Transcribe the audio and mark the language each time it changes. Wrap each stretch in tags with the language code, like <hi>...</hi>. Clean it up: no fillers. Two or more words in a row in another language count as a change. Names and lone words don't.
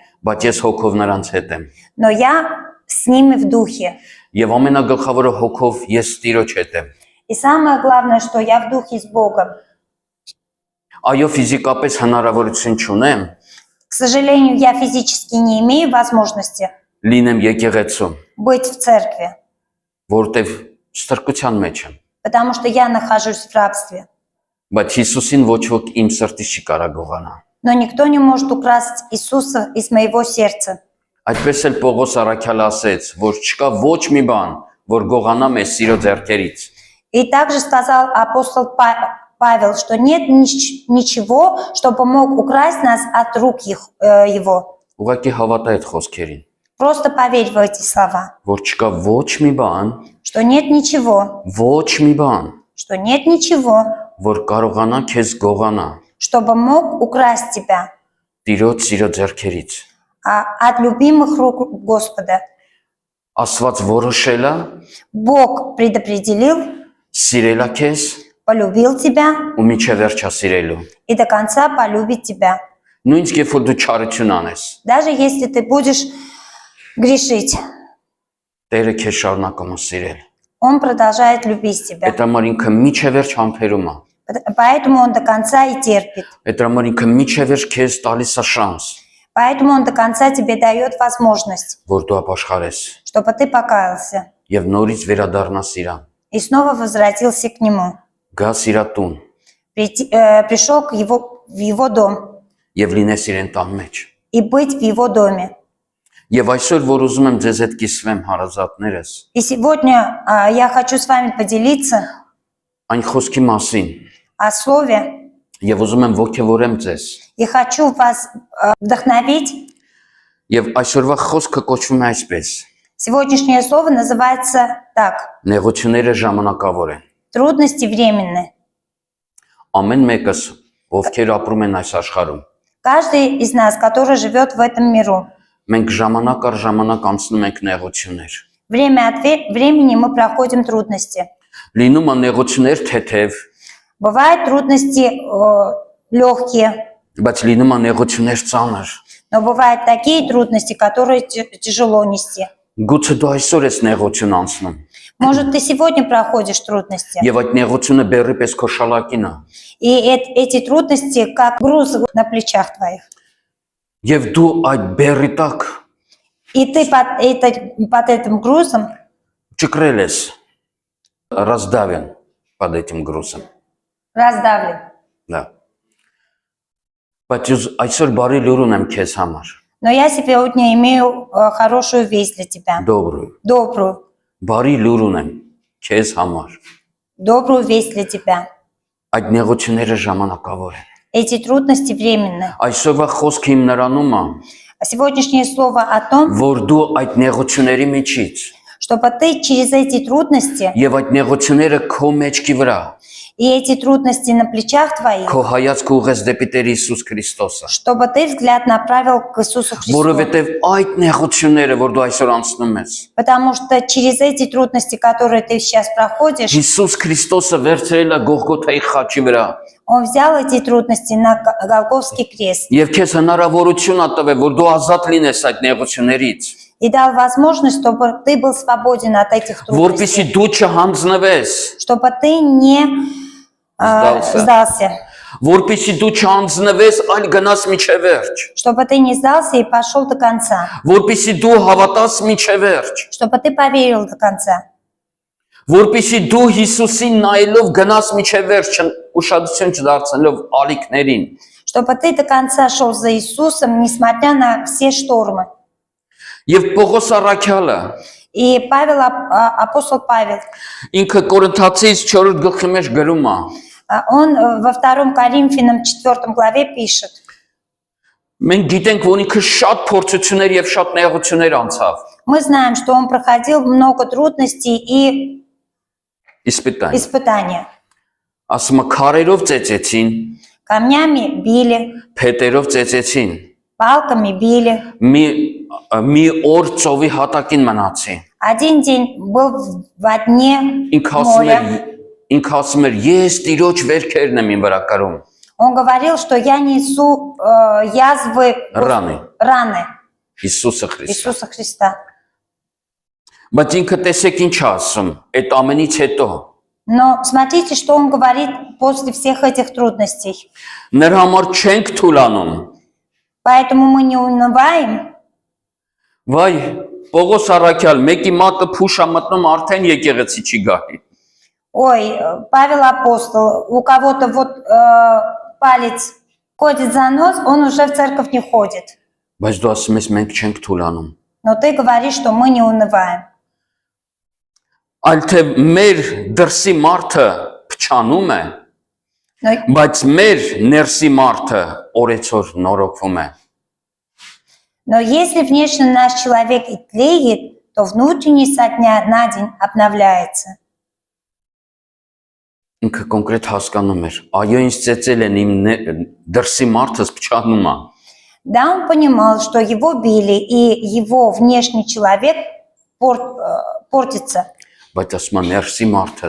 <hy>բայց ես հոգով նրանց հետ եմ</hy> <ru>но я с ними в духе.</ru> <hy>եւ ամենագլխավորը հոգով ես Տիրոջ հետ եմ</hy> <ru>И самое главное, что я в духе с Богом.</ru> <hy>այո ֆիզիկապես հնարավորություն չունեմ</hy> <ru>К сожалению, я физически не имею возможности</ru> <hy>լինեմ եկեղեցում</hy> <ru>быть в церкви,</ru> <hy>որտեվ ստրկության մեջ եմ</hy> <ru>потому что я нахожусь в рабстве.</ru> <hy>բայց Հիսուսին ոչ ոք իմ սրտից չի կարող գողանա</hy> <ru>Но никто не может украсть Иисуса из моего сердца.</ru> <hy>այդպես էլ Պողոս Առաքյալը ասեց որ չկա ոչ մի бан որ գողանա մեզ սիրո ձեռքերից</hy> <ru>И также сказал апостол Павел, что нет ничего, чтобы мог украсть нас от рук его.</ru> <hy>ուղղակի հավատա այդ խոսքերին</hy> <ru>Просто поверь в эти слова,</ru> <hy>որ չկա ոչ մի բան</hy> <ru>что нет ничего,</ru> <hy>ոչ մի բան</hy> <ru>что нет ничего,</ru> <hy>որ կարողանա քեզ գողանա</hy> <ru>чтобы мог украсть тебя</ru> <hy>Տիրոջ սիրո ձեռքերից</hy> <ru>от любимых рук Господа.</ru> <hy>Աստված որոշել է</hy> <ru>Бог предопределил,</ru> <hy>սիրել է քեզ</hy> <ru>полюбил тебя</ru> <hy>ու միջև վերջա սիրելու</hy> <ru>и до конца полюбит тебя.</ru> <hy>նույնիսկ երբ որ դու չարություն անես</hy> <ru>Даже если ты будешь грешить,</ru> <hy>Տերը քեզ շարունակում է սիրել</hy> <ru>Он продолжает любить тебя.</ru> <hy>այդ համար ինքը միջև վերջ համբերում է</hy> <ru>Поэтому Он до конца и терпит.</ru> <hy>այդ համար ինքը միջև վերջ քեզ տալիս է շանս</hy> <ru>Поэтому Он до конца тебе дает возможность,</ru> <hy>որ дու ապաշխարես</hy> <ru>чтобы ты покаялся</ru> <hy>եւ нորից վերադառնաս իրան</hy> <ru>и снова возвратился к Нему.</ru> <hy>գաս իրա տուն</hy> <ru>Пришел в Его дом</ru> <hy>եւ լինես իրեն տան մեջ</hy> <ru>и быть в Его доме.</ru> <hy>եւ այսօր որ ուզում եմ ձեզ հետ կիսվեմ հարազատներս</hy> <ru>И сегодня я хочу с вами поделиться</ru> <hy>այն խոսքի մասին</hy> <ru>о Слове</ru> <hy>եւ ուզում եմ ողջևորեմ ձեզ</hy> <ru>и хочу вас вдохновить.</ru> <hy>եւ այսօրվա խոսքը կոչվում է այսպես</hy> <ru>Сегодняшнее слово называется так:</ru> <hy>նեղությունները ժամանակավոր են</hy> <ru>трудности временные.</ru> <hy>ամեն մեկս ովքեր ապրում են այս աշխարհում</hy> <ru>Каждый из нас, который живет в этом миру,</ru> <hy>մենք ժամանակ առ ժամանակ անցնում ենք նեղություններ</hy> <ru>время от времени мы проходим трудности.</ru> <hy>լինում է նեղություններ թեթև</hy> <ru>Бывают трудности легкие,</ru> <hy>բայց լինում է նեղություններ ծանր</hy> <ru>но бывают такие трудности, которые тяжело нести.</ru> <hy>գուցե դու այսօր ես նեղություն անցնում</hy> <ru>Может, ты сегодня проходишь трудности,</ru> <hy>Եվ այդ նեղությունը բերի պես քո շալակին է։</hy> <ru>и эти трудности как груз на плечах твоих.</ru> <hy>Եվ դու այդ բերի տակ</hy> <ru>И ты под этим грузом</ru> <hy>ճկրել ես</hy> <ru>раздавлен под этим грузом. раздавлен. Да.</ru> <hy>Բայց այսօր բարի լուր ունեմ քեզ համար։</hy> <ru>Но я сегодня имею хорошую весть для тебя. Добрую. Добрую.</ru> <hy>Բարի լուր ունեմ քեզ համար։</hy> <ru>Добрую весть для тебя.</ru> <hy>Այդ նեղությունները ժամանակավոր են։</hy> <ru>Эти трудности временны.</ru> <hy>Այսօրվա խոսքը իմ նրանում է,</hy> <ru>А сегодняшнее слово о том,</ru> <hy>որ դու այդ նեղությունների միջից</hy> <ru>чтобы ты через эти трудности</ru> <hy>եւ այդ նեղությունները քո մեջքի վրա</hy> <ru>и эти трудности на плечах твоих,</ru> <hy>քո հայացքը ուղես դեպի Տեր Հիսուս Քրիստոսը։</hy> <ru>чтобы ты взгляд направил к Иисусу Христу.</ru> <hy>Որովհետեւ այդ նեղությունները, որ դու այսօր անցնում ես,</hy> <ru>Потому что через эти трудности, которые ты сейчас проходишь,</ru> <hy>Հիսուս Քրիստոսը վերցրել է Գողգոթայի խաչի վրա</hy> <ru>Он взял эти трудности на Голгофский крест</ru> <hy>եւ քեզ հնարավորություն ա տվել, որ դու азат լինես այդ нեղություններից,</hy> <ru>и дал возможность, чтобы ты был свободен от этих трудностей,</ru> <hy>որպեսզի դու չհանձնվես,</hy> <ru>чтобы ты не сдался,</ru> <hy>որպեսզի դու չհանձնվես, այլ գնաս միջև վերջ,</hy> <ru>чтобы ты не сдался и пошел до конца,</ru> <hy>որպեսզի դու հավատաս միջև վերջ,</hy> <ru>чтобы ты поверил до конца,</ru> <hy>որպեսզի դու Հիսուսին նայելով գնաս միջև վերջ, ուշադրություն չդարձնելով ալիքներին։</hy> <ru>чтобы ты до конца шел за Иисусом, несмотря на все штормы.</ru> <hy>Եվ Պողոս առաքյալը</hy> <ru>И Павел, апостол Павел,</ru> <hy>ինքը Կորինթացիս 4 գլխի մեջ գրում է.</hy> <ru>он во 2 Коринфянам 4 главе пишет:</ru> <hy>Մենք գիտենք, որ ինքը շատ փորձություններ եւ շատ նեղություններ անցավ։</hy> <ru>мы знаем, что он проходил много трудностей и</ru> <hy>Իսպիտան։</hy> <ru>испытания.</ru> <hy>Ասում է քարերով ծեծեցին,</hy> <ru>Камнями били,</ru> <hy>փետերով ծեծեցին,</hy> <ru>палками били.</ru> <hy>մի օր ծովի հատակին մնացի։</hy> <ru>Один день был во дне моря.</ru> <hy>Ինքը ասում էր, ես Տիրոջ վերքերն եմ ին վրա կրում։</hy> <ru>Он говорил, что я несу язвы, раны</ru> <hy>Հիսուսը Քրիստոսը։</hy> <ru>Иисуса Христа.</ru> <hy>Բայց ինքը տեսեք ինչ ասում, այդ ամենից հետո</hy> <ru>Но смотрите, что он говорит после всех этих трудностей.</ru> <hy>նրա համար չենք թուլանում։</hy> <ru>Поэтому мы не унываем.</ru> <hy>Վայ, Պողոս առաքյալ, մեկի մատը փուշ է մտնում, արդեն եկեղեցի չի գալի։</hy> <ru>Ой, Павел апостол, у кого-то вот палец ходит за нос, он уже в церковь не ходит.</ru> <hy>Բայց դու ասում ես մենք չենք թուլանում։</hy> <ru>Но ты говоришь, что мы не унываем.</ru> <hy>Այլ թե մեր դրսի մարդը փչանում է,</hy> <ru>Но,</ru> <hy>բայց մեր ներսի մարդը օրեցօր նորոգվում է։</hy> <ru>но если внешне наш человек и тлеет, то внутренний со дня на день обновляется.</ru> <hy>Ինքը կոնկրետ հասկանում էր, այո ինձ ծեծել են իմ դրսի մարդս փչանում է,</hy> <ru>Да, он понимал, что его били, и его внешний человек портится.</ru> <hy>բայց ասում եմ ներսի մարդս,</hy>